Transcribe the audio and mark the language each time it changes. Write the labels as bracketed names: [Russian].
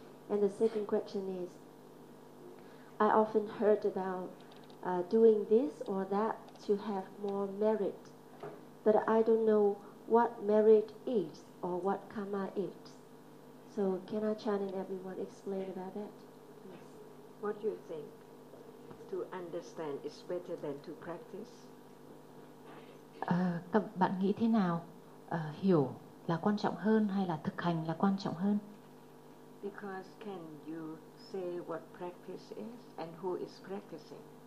[English] And the second question is, I often heard about doing this or that to have more merit, but I don't know what merit is or what karma is. So can A Chan and everyone explain about that? Yes. What do you think? To understand is better than to practice? [Vietnamese] Các bạn nghĩ thế nào? Hiểu là quan trọng hơn hay là thực hành là quan trọng hơn? [English] Because can you say what practice is and who is practicing?